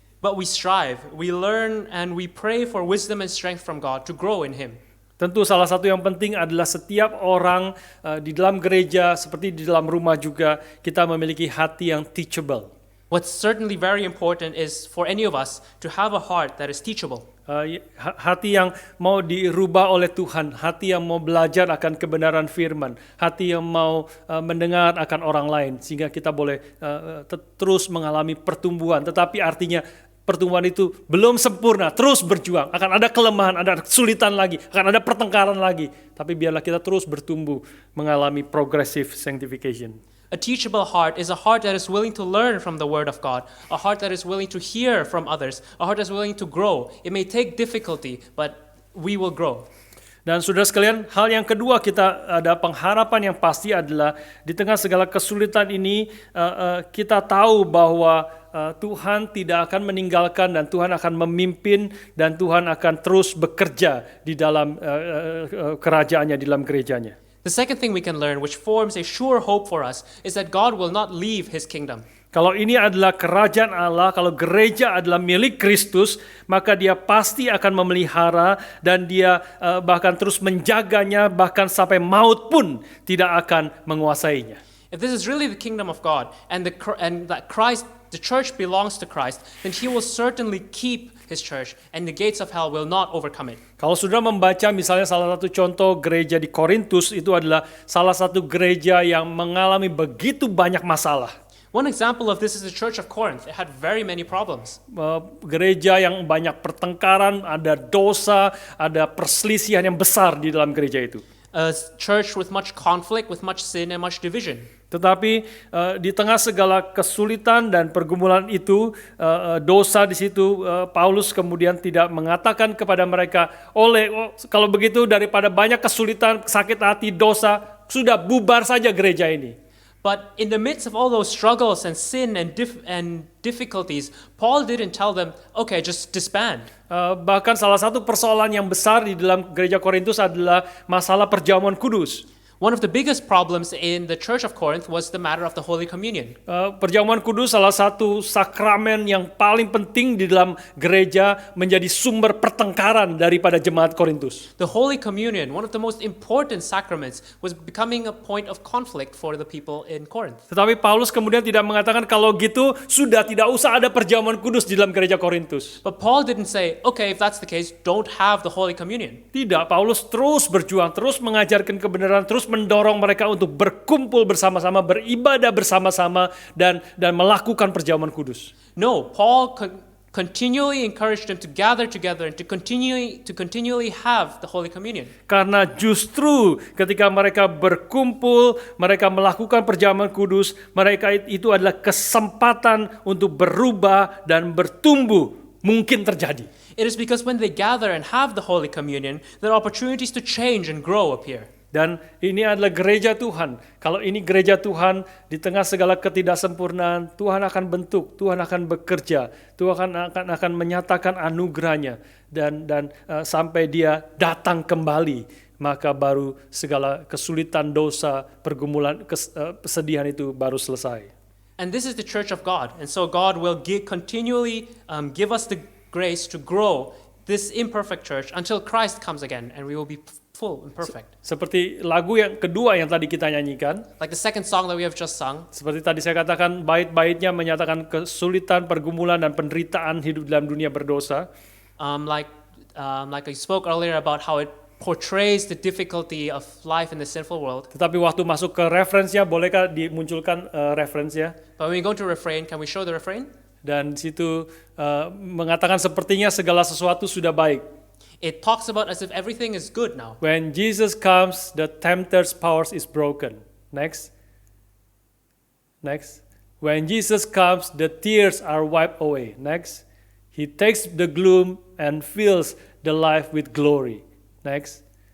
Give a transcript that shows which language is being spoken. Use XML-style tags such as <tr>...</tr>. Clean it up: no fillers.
<en>But we strive, we learn, and we pray for wisdom and strength from God to grow in Him.</en> <id>Tentu salah satu yang penting adalah setiap orang di dalam gereja seperti di dalam rumah juga kita memiliki hati yang teachable.</id> <en>What's certainly very important is for any of us to have a heart that is teachable.</en> <id>Hati yang mau dirubah oleh Tuhan, hati yang mau belajar akan kebenaran firman, hati yang mau mendengar akan orang lain, sehingga kita boleh terus mengalami pertumbuhan. Tetapi artinya pertumbuhan itu belum sempurna, terus berjuang. Akan ada kelemahan, ada kesulitan lagi, akan ada pertengkaran lagi. Tapi biarlah kita terus bertumbuh, mengalami progressive sanctification.</id> <en>A teachable heart is a heart that is willing to learn from the Word of God, a heart that is willing to hear from others, a heart that is willing to grow. It may take difficulty, but we will grow.</en> <id>Dan saudara sekalian, hal yang kedua kita ada pengharapan yang pasti adalah di tengah segala kesulitan ini kita tahu bahwa Tuhan tidak akan meninggalkan dan Tuhan akan memimpin dan Tuhan akan terus bekerja di dalam kerajaannya, di dalam gerejanya.</id> <en>The second thing we can learn, which forms a sure hope for us, is that God will not leave His kingdom.</en> <id>Kalau ini adalah kerajaan Allah, kalau gereja adalah milik Kristus, maka dia pasti akan memelihara dan dia bahkan terus menjaganya, bahkan sampai maut pun tidak akan menguasainya.</id> <en>If this is really the kingdom of God and that Christ, the church belongs to Christ, then He will certainly keep His church and the gates of hell will not overcome it.</en> <id>Kalau sudah membaca misalnya salah satu contoh gereja di Korintus, itu adalah salah satu gereja yang mengalami begitu banyak masalah.</id> <en>One example of this is the Church of Corinth. It had very many problems.</en> <id>Gereja yang banyak pertengkaran, ada dosa, ada perselisihan yang besar di dalam gereja itu.</id> <en>A church with much conflict, with much sin and much division.</en> <id>Tetapi di tengah segala kesulitan dan pergumulan itu, dosa di situ, Paulus kemudian tidak mengatakan kepada mereka, kalau begitu daripada banyak kesulitan, sakit hati, dosa, sudah bubar saja gereja ini.</id> <en>But in the midst of all those struggles and sin and difficulties, Paul didn't tell them, okay, just disband.</en> <id>Bahkan salah satu persoalan yang besar di dalam gereja Korintus adalah masalah perjamuan kudus.</id> <en>One of the biggest problems in the church of Corinth was the matter of the Holy Communion.</en> <id>Perjamuan kudus salah satu sakramen yang paling penting di dalam gereja, menjadi sumber pertengkaran daripada jemaat Korintus.</id> <en>The Holy Communion, one of the most important sacraments, was becoming a point of conflict for the people in Corinth.</en> <id>Tetapi Paulus kemudian tidak mengatakan kalau gitu sudah tidak usah ada perjamuan kudus di dalam gereja Korintus.</id> <en>But Paul didn't say, okay, if that's the case, don't have the Holy Communion.</en> <id>Tidak, Paulus terus berjuang, terus mengajarkan kebenaran, terus mendorong mereka untuk berkumpul bersama-sama, beribadah bersama-sama, dan melakukan perjamuan kudus.</id> <en>No, Paul continually encouraged them to gather together and to continually have the Holy Communion.</en> <id>Karena justru ketika mereka berkumpul, mereka melakukan perjamuan kudus, mereka itu adalah kesempatan untuk berubah dan bertumbuh mungkin terjadi.</id> <en>It is because when they gather and have the Holy Communion, there are opportunities to change and grow appear.</en> <id>Dan ini adalah gereja Tuhan. Kalau ini gereja Tuhan, di tengah segala ketidaksempurnaan, Tuhan akan bentuk, Tuhan akan bekerja, Tuhan akan menyatakan anugerahnya, dan sampai Dia datang kembali, maka baru segala kesulitan, dosa, pergumulan, kesedihan itu baru selesai.</id> <en>And this is the church of God, and so God will continually give us the grace to grow this imperfect church until Christ comes again, and we will be full and perfect.</en> <id>Seperti lagu yang kedua yang tadi kita nyanyikan,</id> <en>Like the second song that we have just sung,</en> <id>seperti tadi saya katakan, bait-baitnya menyatakan kesulitan, pergumulan, dan penderitaan hidup dalam dunia berdosa.</id> <en>like I spoke earlier about how it portrays the difficulty of life in the sinful world.</en> <id>Tetapi waktu masuk ke referensinya, bolehkah dimunculkan referensinya?</id> <en>But when we go to refrain, can we show the refrain?</en> <id>Dan di situ mengatakan sepertinya segala sesuatu sudah baik.</id> <en>It talks about as if everything is good now. When Jesus comes, the tempter's powers is broken. Next. When Jesus comes, the tears are wiped away. Next. He takes the gloom and fills the life with glory. Next.</en>